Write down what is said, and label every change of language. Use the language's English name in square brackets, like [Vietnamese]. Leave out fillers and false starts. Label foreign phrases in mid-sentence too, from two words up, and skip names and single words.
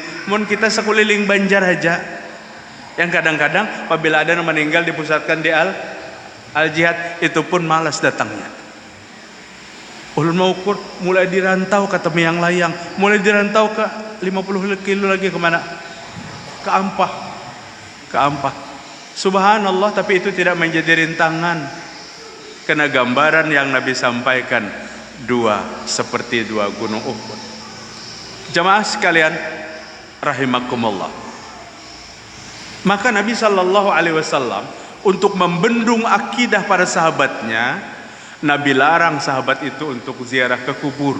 [Banjar] Mun kita sekeliling Banjar aja, yang kadang-kadang apabila ada yang meninggal dipusatkan di Al-Jihad, itu pun malas datangnya. Ulun mau ukur mulai dirantau ke Temiang Layang, mulai dirantau ke 50 kilo lagi kemana? Ke Ampah. Subhanallah, [Indonesian] tapi itu tidak menjadi rintangan. Karena gambaran yang Nabi sampaikan seperti dua gunung Uhud. Jemaah sekalian rahimakumullah. Maka Nabi [Arabic] صلى الله عليه وسلم [Indonesian] untuk membendung akidah para sahabatnya, Nabi larang sahabat itu untuk ziarah ke kubur.